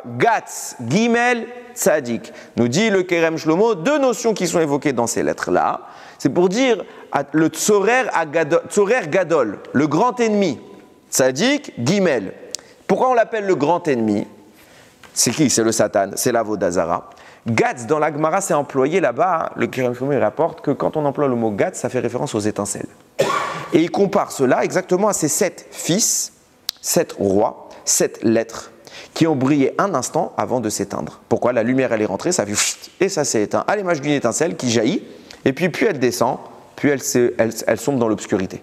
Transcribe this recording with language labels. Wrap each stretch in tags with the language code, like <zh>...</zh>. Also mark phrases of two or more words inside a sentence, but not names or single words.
<he>Gatz, Gimel, Tzadik.</he> <fr>Nous dit le Kerem Shlomo, deux notions qui sont évoquées dans ces lettres-là. C'est pour dire le</fr> <he>Tzorer Gadol,</he> <fr>le grand ennemi.</fr> <he>Tzadik, Gimel.</he> <fr>Pourquoi on l'appelle le grand ennemi? C'est qui? C'est le Satan, c'est l'</fr> <he>Avodah Zara.</he> <fr>Gatz, dans la Gemara, c'est employé là-bas. Le Kerem Shlomo il rapporte que quand on emploie le mot Gatz, ça fait référence aux étincelles. Et il compare cela exactement à ces 7 fils, 7 rois, 7 lettres qui ont brillé un instant avant de s'éteindre. Pourquoi? La lumière, elle est rentrée, ça fait et ça s'est éteint à l'image d'une étincelle qui jaillit, et puis elle descend, puis elle sombre dans l'obscurité.</fr>